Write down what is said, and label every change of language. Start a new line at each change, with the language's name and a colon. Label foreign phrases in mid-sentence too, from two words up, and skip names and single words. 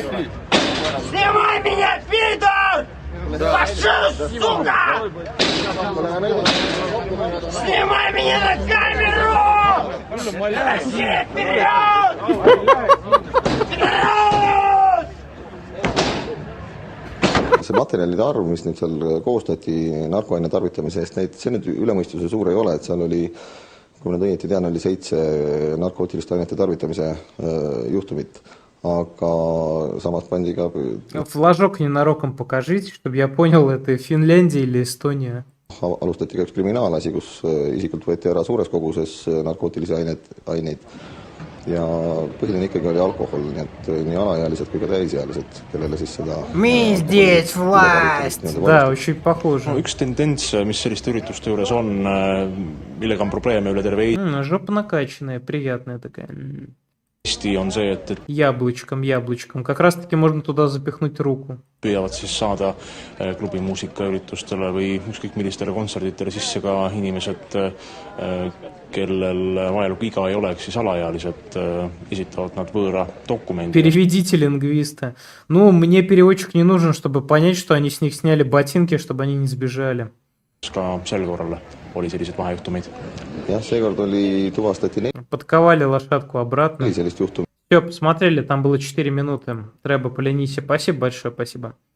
Russian: Снимай меня, пидор! Фашист, сука! Снимай меня на камеру! Россия, вперед! Вперед!
Estonian: see materjalide arv, mis nüüd seal koostati narkoaine tarvitamise eest, see nüüd üle mõistuse suur ei ole, et seal oli, kui ma nüüd õieti tean, oli 7 narkootiliste ainete tarvitamise juhtumit, aga samas pandi ka
Russian: Флажок ненароком покажите, чтобы я понял, это Финляндия или Эстония.
Estonian: alustati ka üks kriminaalasi, kus isikult võeti ära suures koguses narkootilisi aineid ja põhiline ikkagi oli alkohol, nii et nii alaealised kui ka täisealised, kellele siis seda
Russian: Мы здесь власть! Да, очень pохоже.
Estonian: üks tendents, mis selliste ürituste juures on, millega on probleeme üle terve
Russian: Жопа накачанная, приятная такая.
Estonian: Eesti, on see, et
Russian: Яблочком, яблочком. Как раз таки можно туда запихнуть руку.
Estonian: püüavad siis saada klubi muusikaüritustele või ükskõik millistele kontserditele sisse ka inimesed, kellel vajalikku iga ei oleks, siis alaealised, esitavad nad võõra dokumendi.
Russian: Переведите лингвиста. Ну, мне переводчик не нужен, чтобы понять, что они с них сняли ботинки, чтобы они не сбежали.
Estonian: Ka sel korral oli selliseid vahejuhtumeid. jah, seekord tuvastati
Russian: Подковали лошадку обратно.
Estonian: 4 sellist juhtumit.
Russian: Все, посмотрели, там было 4 минуты. Треба Поленисе. Спасибо большое, спасибо.